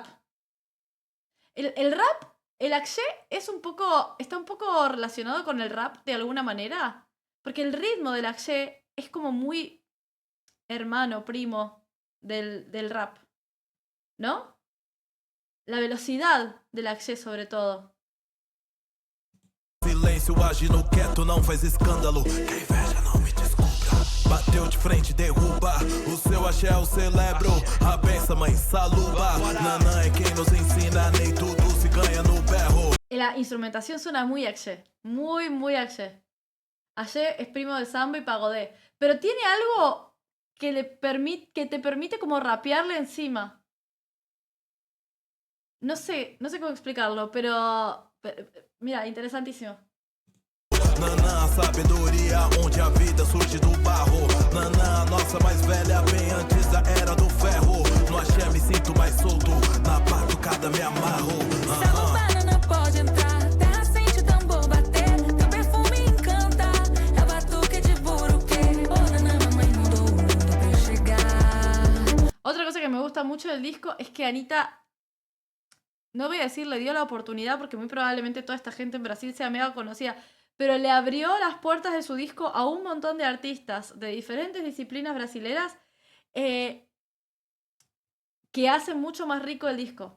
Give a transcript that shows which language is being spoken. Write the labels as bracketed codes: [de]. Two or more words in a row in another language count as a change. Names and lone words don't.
[es] El rap, el axé está un poco relacionado con el rap de alguna manera. Porque el ritmo del axé es como muy hermano, primo del rap. ¿No? La velocidad del axé sobre todo. [pt] Silêncio, agindo quieto, não faz escândalo. Que inveja não me descubra. Bateu de frente, derruba. O seu axé eu celebro. A benção, mãe, saluba. Nanã é quem nos ensina, nem tudo se ganha no berro. [es] La instrumentación suena muy axé. Muy, muy axé. Axé es primo de samba y pagodé. Pero tiene algo que te permite como rapearle encima. No sé cómo explicarlo, pero mira, interesantísimo. [pt] Nanã, a sabedoria onde a vida surge do barro. Nanã, a nossa mais velha, bem antes da era do ferro. No axé me sinto mais solto, na batucada me amarro. Saluba, não pode entrar, terra sente tambor bater. Teu perfume encanta, é batuque de buruque. Oh, Nanã, mamãe mudou o mundo pra eu chegar. [es] Otra cosa que me gusta mucho del disco es que Anitta, no voy a decir le dio la oportunidad porque muy probablemente toda esta gente en Brasil sea mega conocida, pero le abrió las puertas de su disco a un montón de artistas de diferentes disciplinas brasileras que hacen mucho más rico el disco.